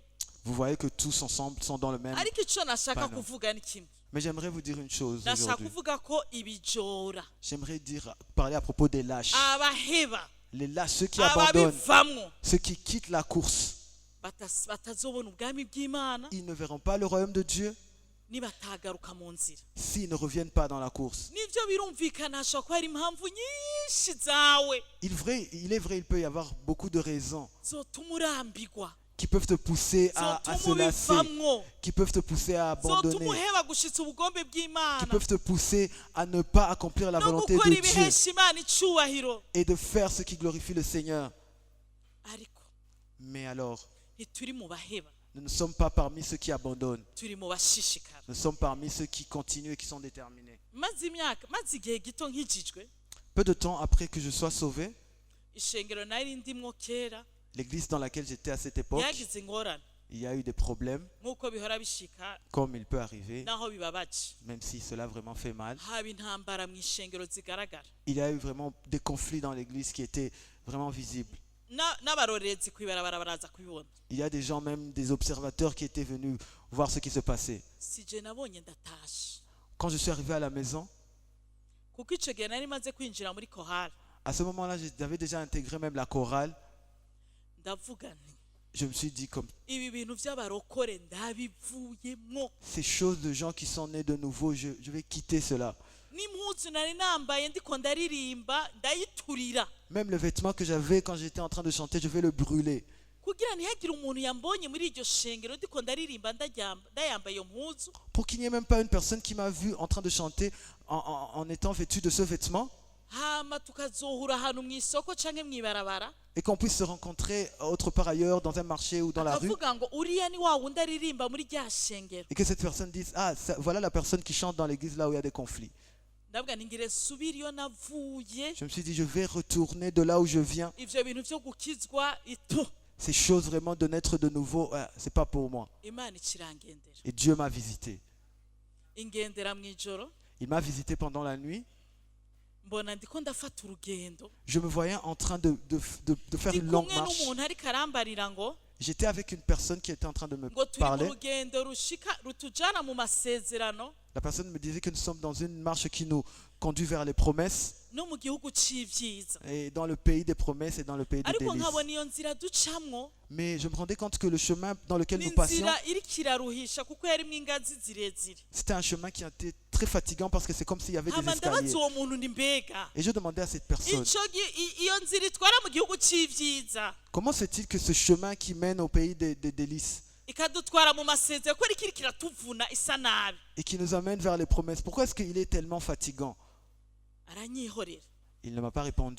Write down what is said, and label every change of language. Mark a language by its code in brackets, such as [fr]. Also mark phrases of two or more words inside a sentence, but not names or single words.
[fr] Vous voyez que tous ensemble sont dans le même. [rn] ariko icyo nashaka Pano. kuvuga ni kimwe. [fr] Mais j'aimerais vous dire une chose [rn] Nashaka [fr] aujourd'hui. [rn] kuvuga ko ibijora, [fr] J'aimerais parler à propos des lâches. [rn] abaheba, [fr] Les lâches, ceux qui abandonnent, [rn] ababivamwo [fr] ceux qui quittent la course, [rn] batazobona ubwami bw'Imana [fr] ils ne verront pas le royaume de Dieu [rn] nibatagaruka mu nzira. [fr] s'ils ne reviennent pas dans la course. [rn] Nivyo birumvikana, hashobora kuba hari impamvu nyinshi zawe [fr] Il est vrai, il peut y avoir beaucoup de raisons [rn] zotuma urambigwa, [fr] qui peuvent te pousser à se [rn] zotuma [fr] lasser, [rn] ubivamwo, [fr] qui peuvent te pousser à [rn] zotuma [fr] abandonner, [rn] uheba gushitsa ubugombe [fr] qui [rn] bw'Imana [fr] peuvent te pousser à ne pas accomplir la [rn] no [fr] volonté [rn] gukora [fr] de Dieu [rn] ibihesha Imana icubahiro. [fr] et de faire ce qui glorifie le Seigneur. [rn] Ariko [fr] Mais alors, [rn] ntituri mu baheba, [fr] nous ne sommes pas parmi ceux qui abandonnent. [rn] turi mu bashishikara. [fr] Nous sommes parmi ceux qui continuent et qui sont déterminés. [rn] maze igihe gito nkijijwe, [fr] Peu de temps après que je sois sauvé, [rn] ishengero nari ndimwo kera [fr] l'église dans laquelle j'étais à cette époque, [rn] yagize ingorane [fr] il y a eu des problèmes, [rn] nk'uko bihora bishika, [fr] comme il peut arriver, [rn] naho bibabaje, [fr] même si cela vraiment fait mal. [rn] haba intambara mu ishengero zigaragara, [fr] Il y a eu vraiment des conflits dans l'église qui étaient vraiment visibles. [rn] n'abarorerezi kwibarabara baraza kubibona. [fr] Il y a des gens, même des observateurs qui étaient venus voir ce qui se passait. [rn] Sije nabonye ndatashe, [fr] Quand je suis arrivé à la maison, [rn] kuko ico gihe nari maze kwinjira muri kohari, [fr] à ce moment-là, j'avais déjà intégré même la chorale. [rn] ndavuga nti [fr] Je me suis dit, comme [rn] ibi bintu by'abarokore ndabivuyemwo, [fr] ces choses de gens qui sont nés de nouveau, je vais quitter cela. [rn] n'impuzu nari nambaye ndiko ndaririmba ndayiturira, [fr] Même le vêtement que j'avais quand j'étais en train de chanter, je vais le brûler. [rn] kugira ntihagire umuntu yambonye muri iryo shengero ndiko ndaririmba ndayambaye iyo mpuzu [fr] pour qu'il n'y ait même pas une personne qui m'a vu en train de chanter en étant vêtu de ce vêtement, [rn] hama tukazohura ahantu mu isoko canke mw'ibarabara [fr] et qu'on puisse se rencontrer autre part ailleurs, dans un marché ou dans la rue, [rn] akavuga ngo uriya ni wa wundi aririmba muri rya shengero. [fr] et que cette personne dise, ah, voilà la personne qui chante dans l'église là où il y a des conflits. [rn] ndavuga ningire subira iyo navuye, [fr] Je me suis dit, je vais retourner de là où je viens. [rn] ivyo bintu vyo gukizwa itu [fr] Ces choses vraiment de naître de nouveau, c'est pas pour moi. [rn] imana ikirangendera [fr] Et Dieu m'a visité. [rn] ingendera mw'ijoro [fr] Il m'a visité pendant la nuit. [rn] mbona ndiko ndafata urugendo [fr] Je me voyais en train de faire [rn] ndi [fr] une longue [rn] kumwe [fr] marche. [rn] n'umuntu ariko arambarira ngo [fr] J'étais avec une personne qui était en train de me [rn] ngo turi mu [fr] parler. [rn] rugendo rutujana mu masezerano [fr] La personne me disait que nous sommes dans une marche qui nous conduit vers les promesses, [rn] no mu gihugu c'ivyiza, [fr] et dans le pays des promesses et dans le pays des [rn] ariko [fr] délices. [rn] nkabona iyo nzira ducamwo [fr] Mais je me rendais compte que le chemin dans lequel [rn] ni [fr] nous passions, [rn] inzira iriko iraruhisha kuko yarimwo ingazi zirezire. [fr] c'était un chemin qui était très fatigant parce que c'est comme s'il y avait des [rn] hama [fr] escaliers. [rn] ndabaza uwo muntu ndi mbega [fr] Et je demandais à cette personne, [rn] iyo nzira itwara mu gihugu c'ivyiza [fr] comment se fait-il que ce chemin qui mène au pays des délices [rn] ikadutwara mu masezerano ko iriko iratuvuna isa nabi? [fr] et qui nous amène vers les promesses, pourquoi est-ce qu'il est tellement fatigant? [rn] aranyihorera. [fr] Il ne m'a pas répondu.